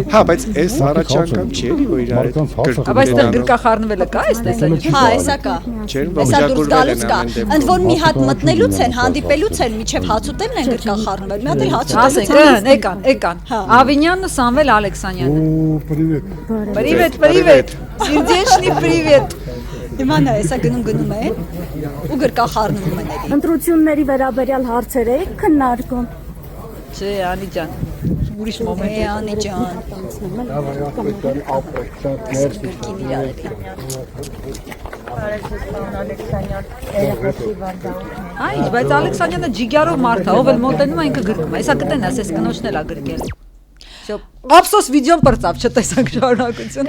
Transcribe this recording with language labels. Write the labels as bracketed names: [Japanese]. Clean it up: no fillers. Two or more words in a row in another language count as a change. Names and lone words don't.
[Armenian] Հա, բայց այս առաջ անգամ չի էլի, որ իրար հետ գրկուկ։ Բայց դեռ գրկախառնվելը կա այս տեսանյութը։ Հա, էսա կա։ Էսա դուրս գալուց կա։ Ընդ որ մի հատ մտնելուց են, հանդիպելուց են, միջև հաց ուտելն են գրկախառնվել։ Մի հատ էլ հաց ուտելուց եկան։ Ավինյանն ու Սամվել Ալեքսանյանը։ Привет. [Russian] Сердечный привет. [Armenian] Հիմա նա էսա գնում է ու գրկախառնվում են էլի։ Ընտրությունների վերաբերյալ հարցեր եք քննարկում։ Չէ, Անի ջան, ուրիշ մոմենտ է Անի ջան։ Այ, բայց Ալեքսանյանը ջիգյարով մարդ է, ով էլ մոտենում է ինքը գրկում է։ Հեսա կտենաս, այս կնոջն էլ է գրկել։ Ափսոս վիդեոն պրծավ չտեսանք շարունակությունը։